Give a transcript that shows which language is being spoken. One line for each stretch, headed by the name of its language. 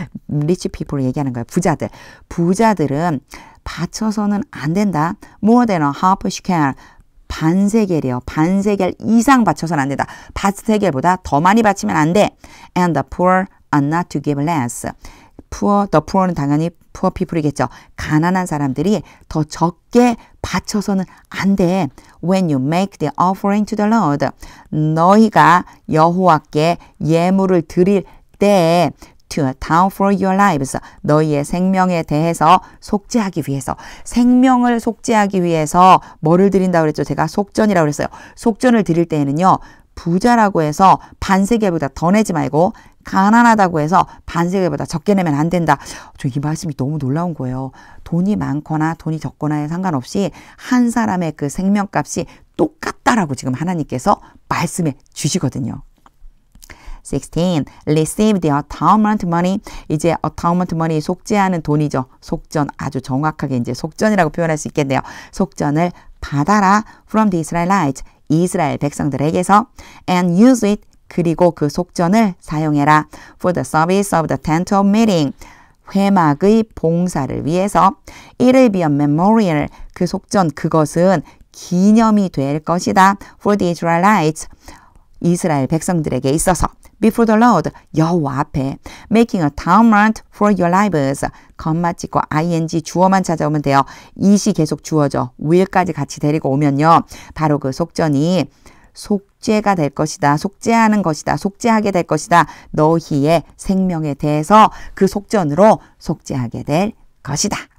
Korean: rich people을 얘기하는 거예요. 부자들. 부자들은 바쳐서는 안 된다.
English: more than a half shekel.
Korean: 반세겔이요. 반세겔 이상 바쳐서는 안 된다. 반세겔보다 더 많이 바치면 안 돼.
English: And the poor are not to give less. the poor는 당연히 poor people이겠죠.
Korean: 가난한 사람들이 더 적게 바쳐서는 안 돼.
English: When you make the offering to the Lord.
Korean: 너희가 여호와께 예물을 드릴 때
English: to account for your lives.
Korean: 너희의 생명에 대해서 속죄하기 위해서. 생명을 속죄하기 위해서 뭐를 드린다고 그랬죠? 제가 속전이라고 그랬어요. 속전을 드릴 때에는요. 부자라고 해서 반세겔보다 더 내지 말고 가난하다고 해서 반세겔보다 적게 내면 안 된다. 저 이 말씀이 너무 놀라운 거예요. 돈이 많거나 돈이 적거나에 상관없이 한 사람의 그 생명값이 똑같다라고 지금 하나님께서 말씀해 주시거든요. 16.
English: Receive the atonement money.
Korean: 이제 atonement money 속죄하는 돈이죠. 속전 아주 정확하게 이제 속전이라고 표현할 수 있겠네요. 속전을 받아라.
English: From the Israelites.
Korean: 이스라엘 백성들에게서
English: and use it.
Korean: 그리고 그 속전을 사용해라.
English: For the service of the tent of meeting.
Korean: 회막의 봉사를 위해서.
English: It will be a memorial.
Korean: 그 속전 그것은 기념이 될 것이다.
English: For the Israelites.
Korean: 이스라엘 백성들에게 있어서
English: before the Lord,
Korean: 여호와 앞에
English: making atonement for your lives.
Korean: 것만 찍고 ing 주어만 찾아오면 돼요. 이시 계속 주어져. will까지 같이 데리고 오면요. 바로 그 속전이 속죄가 될 것이다. 속죄하는 것이다. 속죄하게 될 것이다. 너희의 생명에 대해서 그 속전으로 속죄하게 될 것이다.